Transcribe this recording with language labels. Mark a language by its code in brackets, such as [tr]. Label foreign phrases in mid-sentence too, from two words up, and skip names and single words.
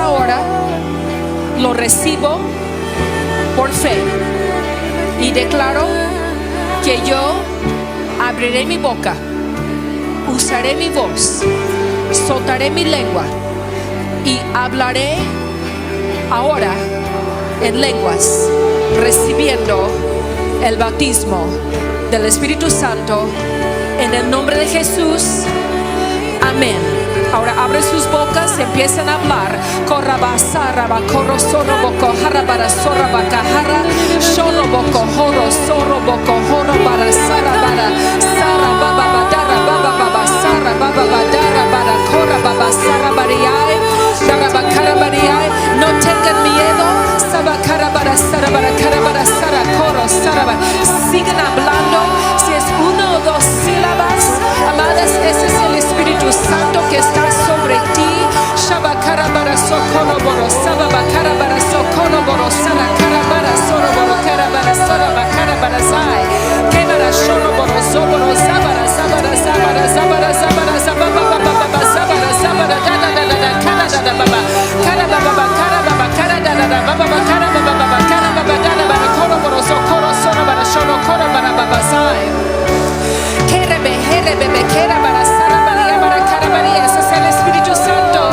[es] Entonces ahora lo recibo por fe y declaro que yo abriré mi boca, usaré mi voz, soltaré mi lengua y hablaré ahora en lenguas, recibiendo el bautismo del Espíritu Santo en el nombre de Jesús. Amén. Ahora abren sus bocas, empiezan a hablar. Corrabasaraba, corro sorroboco, jarabara sorrabaca, jara, shorroboco, jorro, sorroboco, jorro para sarabara, sarababa, badara, baba, baba, sarababa, badara, bara, corrababa, sarabariae, darabacarabariae. No tengan miedo. Sabacarabara, sarabara, carabara, sara, corro, sarabara. Sigan hablando. Si es una o dos sílabas, amadas, ese es el Espíritu Santo que está sobre ti. Shabacarabara, socoroboro, sabacarabara, socoroboro, saracarabara, soroboro, carabara, sarabacarabara, zai. Quebara, shoroboro, zoboro, zabara, zabara, zabara, zabara, zabara, zababa, baba, zabara, zabara, da da da da da, cara da da baba, cara baba, cara baba, cara da da da baba, cara baba, cara baba, da da baba, coroboro, socoro, sorobara, shoro, corobara, baba, zai. Ese es el Espíritu Santo.